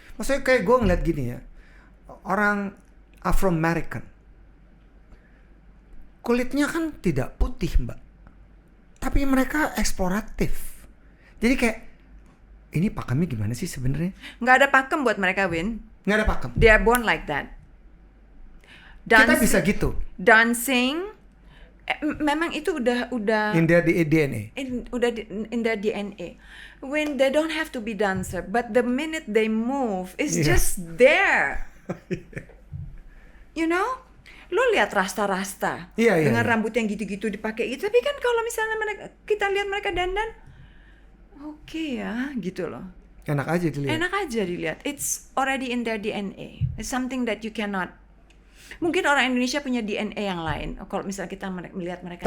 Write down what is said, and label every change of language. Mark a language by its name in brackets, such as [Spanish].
[Indonesian] Maksudnya kayak gue ngeliat gini ya, orang Afro-American kulitnya kan tidak putih Mbak, tapi mereka eksploratif. Jadi kayak, ini pakemnya gimana sih sebenarnya? Nggak ada pakem buat mereka, Win. Nggak ada pakem. [English] They are born like that. [Indonesian] Kita bisa gitu. Dancing, memang itu udah [English] In their DNA. in their DNA. When they don't have to be dancer, but the minute they move, it's just there. You know? [Indonesian] Lo lihat rasta-rasta dengan rambut yang gitu-gitu dipakai gitu. Tapi kan kalau misalnya kita lihat mereka dandan, oke ya, gitu loh. Enak aja dilihat. Enak aja dilihat. [English] It's already in their DNA. It's something that you cannot. [Indonesian] Mungkin orang Indonesia punya DNA yang lain. Kalau misalnya kita melihat mereka.